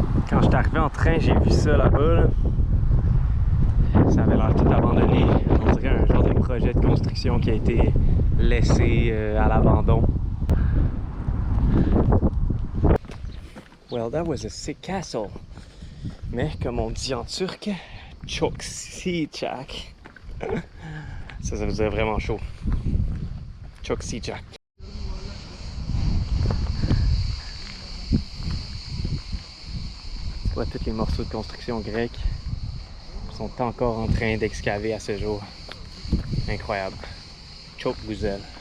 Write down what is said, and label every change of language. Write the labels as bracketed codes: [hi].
[fr] Quand je suis arrivé en train, j'ai vu ça là-bas. Là. Ça avait l'air tout abandonné. On dirait un genre de projet de construction qui a été laissé à l'abandon. [en] Well, that was a sick castle. [fr] Mais comme on dit en turc, [tr] çok sıcak. [fr] Ça veut dire vraiment chaud. [tr] Çok sıcak. [fr] Tu vois tous les morceaux de construction grecs sont encore en train d'excaver à ce jour. Incroyable. [tr] Çok güzel.